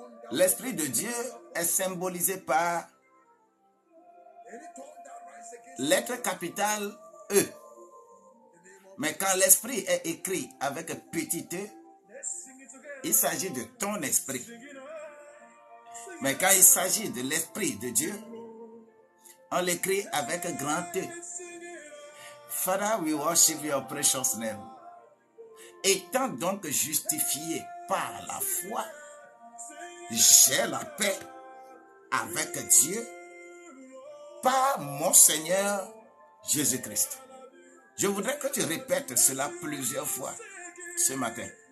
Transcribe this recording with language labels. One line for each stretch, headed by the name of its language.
French: L'Esprit de Dieu est symbolisé par lettre capitale E. Mais quand l'Esprit est écrit avec petit e, il s'agit de ton esprit. Mais quand il s'agit de l'Esprit de Dieu, on l'écrit avec grand E.
English: Father, we worship your precious name.
French: Étant donc justifié par la foi, j'ai la paix avec Dieu par mon Seigneur Jésus-Christ. Je voudrais que tu répètes cela plusieurs fois ce matin.